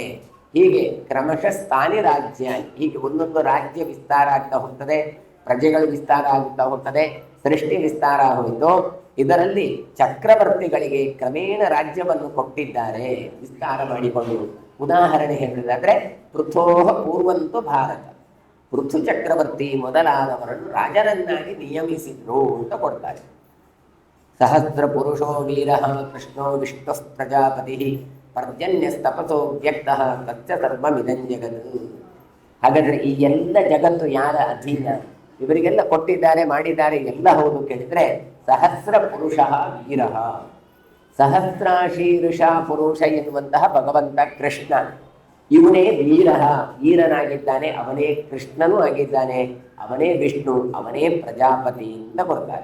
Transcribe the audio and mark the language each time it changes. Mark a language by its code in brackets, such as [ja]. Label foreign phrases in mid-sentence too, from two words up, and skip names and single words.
[kn] ಹೀಗೆ ಕ್ರಮಶಃ ಸ್ಥಾನಿ ರಾಜ್ಯ, ಹೀಗೆ ಒಂದೊಂದು ರಾಜ್ಯ ವಿಸ್ತಾರ ಆಗ್ತಾ ಹೋಗ್ತದೆ, ಪ್ರಜೆಗಳು ವಿಸ್ತಾರ ಆಗುತ್ತಾ ಹೋಗ್ತದೆ, ಸೃಷ್ಟಿ ವಿಸ್ತಾರ ಹೋಯಿತು. ಇದರಲ್ಲಿ ಚಕ್ರವರ್ತಿಗಳಿಗೆ ಕ್ರಮೇಣ ರಾಜ್ಯವನ್ನು ಕೊಟ್ಟಿದ್ದಾರೆ, ವಿಸ್ತಾರ ಮಾಡಿಕೊಂಡು. ಉದಾಹರಣೆ ಹೇಳಿದಾದ್ರೆ [sa] ಪೃಥೋಹ ಪೂರ್ವಂತು ಭಾರತ, [kn] ಪೃಥು ಚಕ್ರವರ್ತಿ ಮೊದಲಾದವರನ್ನು ರಾಜರನ್ನಾಗಿ ನಿಯಮಿಸಿದ್ರು ಅಂತ ಕೊಡ್ತಾರೆ. [sa] ಸಹಸ್ರ ಪುರುಷೋ ವೀರ ಕೃಷ್ಣೋ ವಿಷ್ಣು ಪ್ರಜಾಪತಿ ಪರ್ಜನ್ಯಸ್ತಪಸೋ ವ್ಯಕ್ತ ತಚ್ಚ ಸರ್ವಮಿದಂ ಜಗತ್. [kn] ಹಾಗಾದರೆ ಈ ಎಲ್ಲ ಜಗತ್ತು ಯಾರ ಅಧೀನ? ಇವರಿಗೆಲ್ಲ ಕೊಟ್ಟಿದ್ದಾರೆ, ಮಾಡಿದ್ದಾರೆ, ಎಲ್ಲ ಹೌದು ಕೇಳಿದರೆ ಸಹಸ್ರ ಪುರುಷ ವೀರ, ಸಹಸ್ರಾಶೀರ್ಷ ಪುರುಷ ಎನ್ನುವಂತಹ ಭಗವಂತ ಕೃಷ್ಣ, ಇವನೇ ವೀರನಾಗಿದ್ದಾನೆ, ಅವನೇ ಕೃಷ್ಣನೂ ಆಗಿದ್ದಾನೆ, ಅವನೇ ವಿಷ್ಣು, ಅವನೇ ಪ್ರಜಾಪತಿ ಅಂತ ಕೊಡ್ತಾರೆ.